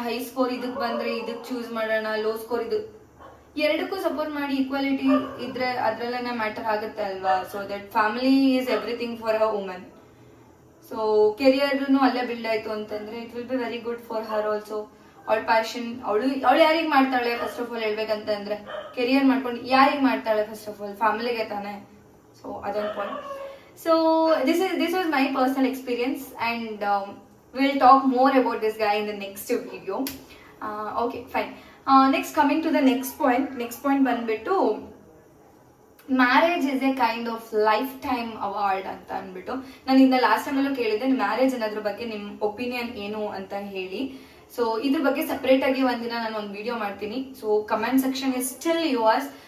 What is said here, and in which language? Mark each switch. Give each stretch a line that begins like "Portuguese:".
Kannada: High score ಇದಕ್ ಬಂದ್ರೆ ಇದಕ್ ಚೂಸ್ ಮಾಡೋಣ, ಲೋ ಸ್ಕೋರ್ ಇದು, ಎರಡಕ್ಕೂ ಸಪೋರ್ಟ್ ಮಾಡಿ ಈಕ್ವಾಲಿಟಿ ಇದ್ರೆ ಅದ್ರಲ್ಲೇನೆ ಮ್ಯಾಟರ್ ಆಗುತ್ತೆ ಅಲ್ವಾ.
English: So that family is everything for a woman.
Kannada: So ಕೆರಿಯರ್ನು ಅಲ್ಲೇ ಬಿಲ್ಡ್ ಆಯ್ತು ಅಂತಂದ್ರೆ
English: It will be very good for her also.
Kannada: ಅವಳ ಪ್ಯಾಷನ್, ಅವಳು ಯಾರಿಗೆ ಮಾಡ್ತಾಳೆ
English: first of all
Kannada: ಹೇಳ್ಬೇಕಂತಂದ್ರೆ, ಕೆರಿಯರ್ ಮಾಡ್ಕೊಂಡು ಯಾರಿಗೆ ಮಾಡ್ತಾಳೆ?
English: first of all
Kannada: ಫ್ಯಾಮಿಲಿಗೆ ತಾನೆ. ಸೊ ಅದೊಂದು point.
English: So this was my personal experience, and we'll talk more about this guy in the next video. Okay, fine. Next, coming to the next point ಬಂದ್ಬಿಟ್ಟು, marriage is a kind of life time award
Kannada: ಅಂತ ಅಂದ್ಬಿಟ್ಟು. ನಾನು ಇನ್ನ last ಟೈಮಲ್ಲೂ ಕೇಳಿದ್ದೆ, marriage ಅನ್ನೋದ್ರ ಬಗ್ಗೆ ನಿಮ್ಮ ಒಪಿನಿಯನ್ ಏನು ಅಂತ ಹೇಳಿ. ಸೊ ಇದ್ರ ಬಗ್ಗೆ ಸಪ್ರೇಟ್ ಆಗಿ ಒಂದಿನ ನಾನು ಒಂದು ವಿಡಿಯೋ ಮಾಡ್ತೀನಿ. So
English: Comment section is still yours.